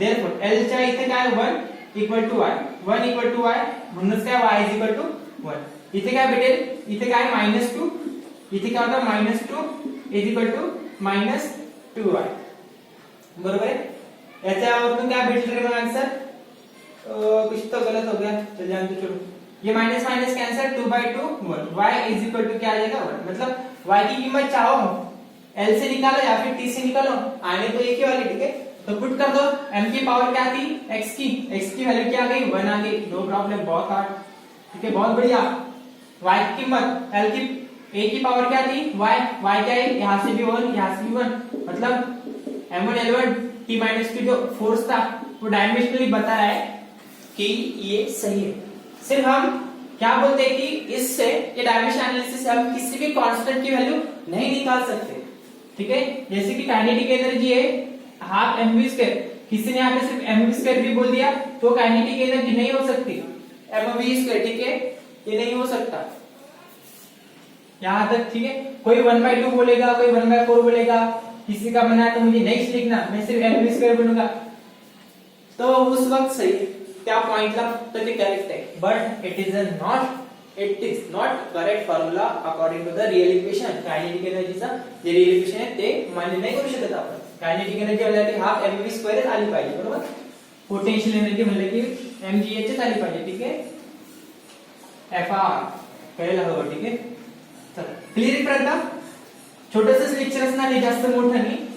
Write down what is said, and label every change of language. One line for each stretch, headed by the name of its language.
Marathi: therefore l च्या इथे काय 1 equal to y, 1 equal to y, म्हणूनच काय y is equal to 1. इथे काय भेटेल? इथे काय -2, इथे काय होता -2 is equal to -2y, बरोबर है. याच्यावरून काय भेटलं रे मग आंसर?
Hindi: कुछ तो गलत हो गया, चल जान तो छोड़ो. ये minus minus cancel, 2/2 1. y is equal to क्या आ जाएगा? 1. मतलब y की कीमत चाहो l से निकालो या फिर t से निकालो, आने तो एक ही वाली, ठीक है. तो पुट कर दो. m की पावर क्या थी? x की वैल्यू क्या आ गई? 1 आ गई. नो प्रॉब्लम, बहुत हार्ड, ठीक है, बहुत बढ़िया. y की कीमत l की a की पावर क्या थी? y क्या है? यहां से भी 1, यहां से भी 1, मतलब m1 l1 t -2 जो फोर्स था वो डायमेंशनली बता रहा है कि ये सही है. सिर्फ हम क्या बोलते हैं कि इससे ये डायमेंशन एनालिसिस से हम किसी भी कांस्टेंट की वैल्यू नहीं निकाल सकते, ठीक है. जैसे कि काइनेटिक एनर्जी है हाफ mv², किसी ने यहाँ पे सिर्फ mv² भी बोल दिया तो काइनेटिक एनर्जी नहीं हो सकती, mv², ठीक है, ये नहीं हो सकता यहां तक, ठीक है. कोई 1/2 बोलेगा, कोई 1/4 बोलेगा, किसी का मना है तो मुझे नहीं लिखना, मैं सिर्फ mv² बोलूंगा तो उस वक्त सही है,
Marathi: त्या पॉइंटला तर ते करेक्ट आहे.
English: But it is not correct formula according to the real equation.
Marathi: Kinetic एनर्जीचा जे रियल इक्वेशन आहे ते मान्य नाही करू शकत आपण. कायनेटिक एनर्जी म्हणजे हाफ mv² आली पाहिजे, बरोबर. पोटेन्शियल एनर्जी म्हणजे की mgh आली पाहिजे, ठीक आहे. fr कळलं हवं, ठीक आहे. क्लिअर पर्यंत छोटंसं लेक्चर असणार आहे, जास्त मोठं नाही.